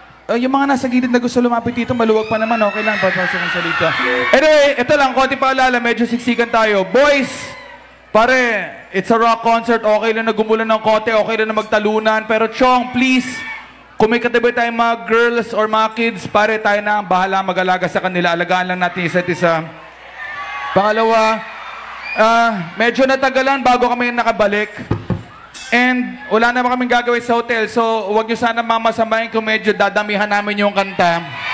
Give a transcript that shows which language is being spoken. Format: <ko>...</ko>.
<tl>Yung mga nasa gilid na gusto lumapit dito, maluwag pa naman. Okay lang, papasok ang salita. Anyway, ito lang, konting paalala. Medyo siksikan tayo.</tl> <en>Boys, pare, it's a rock concert.</en> <tl>Okay lang na gumulan ng kote. Okay lang na magtalunan. Pero Chong, please, kung may katabi tayong mga girls or mga kids, pare, tayo na ang bahala mag-alaga sa kanila. Alagaan lang natin isa't isa. Pangalawa, medyo natagalan bago kami nakabalik. And wala naman kaming gagawin sa hotel. So, huwag nyo sana mamasamahin kung medyo dadamihan namin yung kanta.</tl>